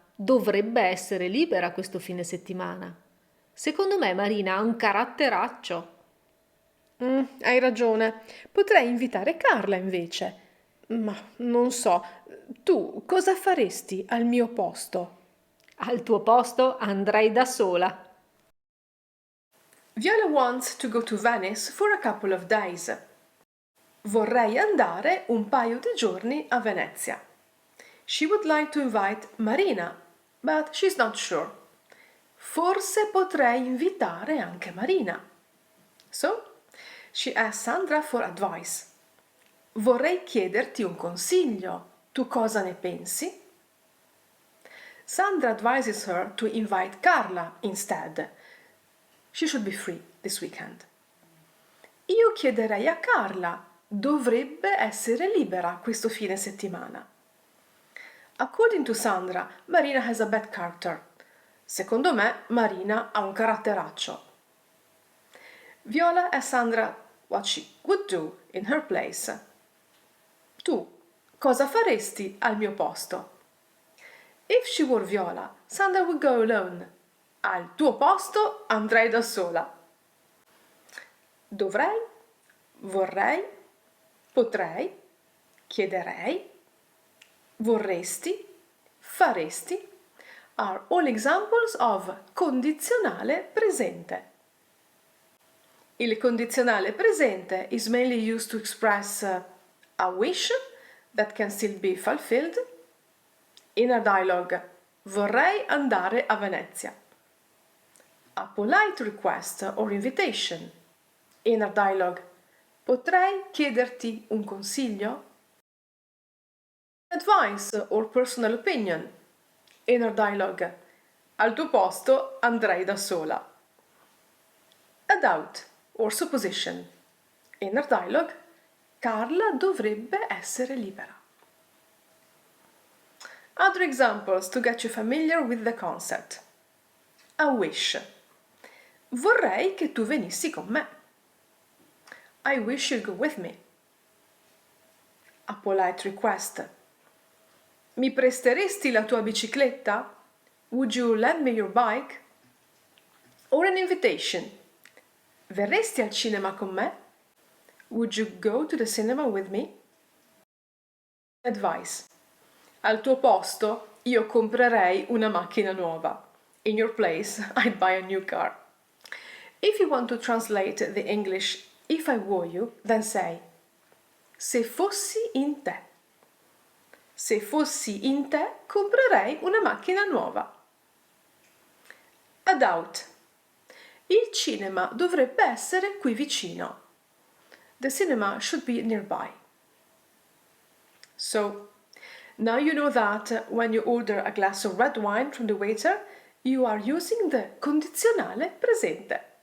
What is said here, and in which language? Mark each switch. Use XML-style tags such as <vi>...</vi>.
<it>Dovrebbe essere libera questo fine settimana. Secondo me Marina ha un caratteraccio. Hai ragione. Potrei invitare Carla invece. Ma non so, tu cosa faresti al mio posto? Al tuo posto andrei da sola.</it> <en>Viola wants to go to Venice for a couple of days.</en> <it>Vorrei andare un paio di giorni a Venezia.</it> <en>She would like to invite Marina, but she's not sure.</en> <it>Forse potrei invitare anche Marina.</it> <en>So, she asked Sandra for advice.</en> <it>Vorrei chiederti un consiglio. Tu cosa ne pensi?</it> <en>Sandra advises her to invite Carla instead. She should be free this weekend.</en> <it>Io chiederei a Carla. Dovrebbe essere libera questo fine settimana.</it> <en>According to Sandra, Marina has a bad character.</en> <it>Secondo me, Marina ha un caratteraccio.</it> <en>Viola asks Sandra what she would do in her place.</en> <it>Tu, cosa faresti al mio posto?</it> <en>If she were Viola, Sandra would go alone.</en> <it>Al tuo posto andrei da sola. Dovrei, vorrei, potrei, chiederei, vorresti, faresti</it> <en>are all examples of</en> <it>condizionale presente.</it> <en>Il condizionale presente is mainly used to express a wish that can still be fulfilled. Inner dialogue:</en> <it>vorrei andare a Venezia.</it> <en>A polite request or invitation. Inner dialogue:</en> <it>potrei chiederti un consiglio?</it> <en>Advice or personal opinion. Inner dialogue:</en> <it>al tuo posto andrei da sola.</it> <en>A doubt or supposition. Inner dialogue:</en> <it>Carla dovrebbe essere libera.</it> <en>Other examples to get you familiar with the concept. A wish:</en> <it>vorrei che tu venissi con me.</it> <en>I wish you'd go with me. A polite request:</en> <it>mi presteresti la tua bicicletta?</it> <en>Would you lend me your bike? Or an invitation:</en> <it>verresti al cinema con me?</it> <en>Would you go to the cinema with me? Advice:</en> <it>al tuo posto io comprerei una macchina nuova.</it> <en>In your place, I'd buy a new car. If you want to translate the English if I were you, then say</en> <it>se fossi in te. Se fossi in te, comprerei una macchina nuova.</it> <en>A doubt:</en> <it>il cinema dovrebbe essere qui vicino.</it> <en>The cinema should be nearby. So, now you know that when you order a glass of red wine from the waiter, you are using the condizionale presente.</en>